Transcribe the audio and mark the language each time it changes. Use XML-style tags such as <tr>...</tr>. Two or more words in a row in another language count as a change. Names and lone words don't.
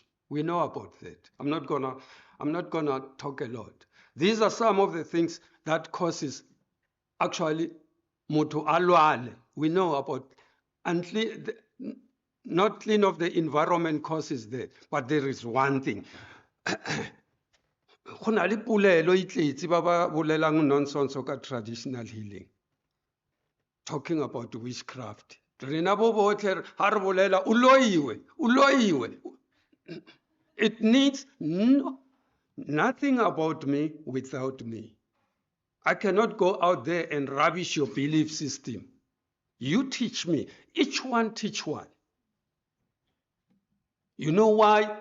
<en>We know about that. I'm not gonna talk a lot. These are some of the things that causes actually</en> <tn>moto alwale.</tn> <en>We know about not clean of the environment causes there, but there is one thing.</en> <tn>Go na le pulelo e tletse ba ba bolelang nonsense ka</tn> <en>traditional healing, talking about witchcraft.</en> <tn>Rena bo botle ha re bolela uloiwe.</tn> <en>It needs nothing about me without me. I cannot go out there and rubbish your belief system. You teach me. Each one teach one. You know why?</en>